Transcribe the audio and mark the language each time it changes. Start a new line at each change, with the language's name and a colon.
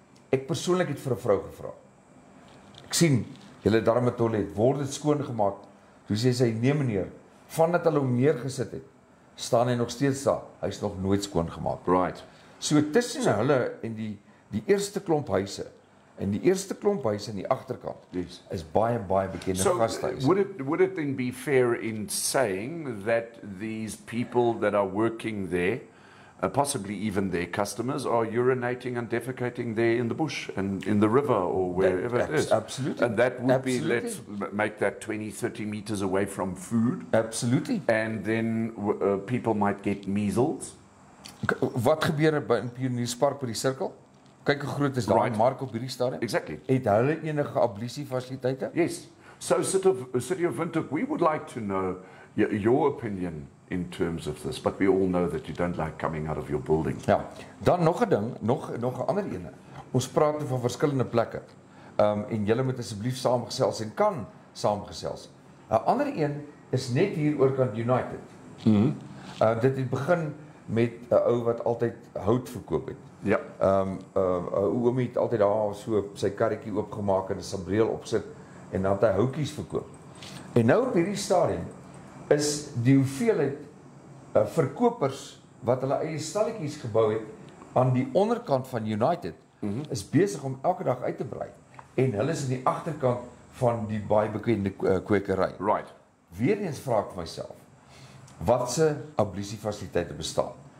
Afrikaans: Ek persoonlik het vir 'n vrou gevra. Ek sien, julle daar met toilet, word dit skoongemaak? Toe sê sy, nee meneer, vandat hulle hom neergesit het, staan hy nog steeds daar. Hy's nog nooit skoongemaak.
English: Right.
Afrikaans: So tussen hulle en die eerste klomp huise, en die eerste klomp huise aan die agterkant,
English: Yes.
Afrikaans: is baie bekende gasthuise.
English: Would it then be fair in saying that these people that are working there, possibly even their customers, are urinating and defecating there in the bush and in the river or wherever it is? Absolutely. And that would be, Absolutely. let's make that 20-30 meters away from food. Absolutely. And then people might get measles.
Afrikaans: Wat gebeur in Pionierspark by die sirkel? Kyk hoe groot is daar 'n
English: Right.
Afrikaans: mark op hierdie stadium.
English: Exactly.
Afrikaans: Het hulle enige ablusie fasiliteite?
English: Yes. So, City of Windhoek, we would like to know your opinion in terms of this, but we all know that you don't like coming out of your building.
Afrikaans: Ja. Dan nog 'n ding, nog 'n ander ene. Ons praat van verskillende plekke. En julle moet asseblief saamgesels en kan saamgesels. 'n Ander een is net hier oorkant United. Dit het begin met 'n ou wat altyd hout verkoop het. Ja. 'n Oomie het altyd daar so sy karretjie oopgemaak en 'n sambreel opsit en dan het hy houtjies verkoop. En nou op hierdie stadium is die hoeveelheid verkopers wat hulle eie stalletjies gebou het aan die onderkant van United is besig om elke dag uit te brei. En hulle is aan die agterkant van die baie bekende kwekery.
English: Right.
Afrikaans: Weereens vra ek myself, watse ablusiefasiliteite bestaan?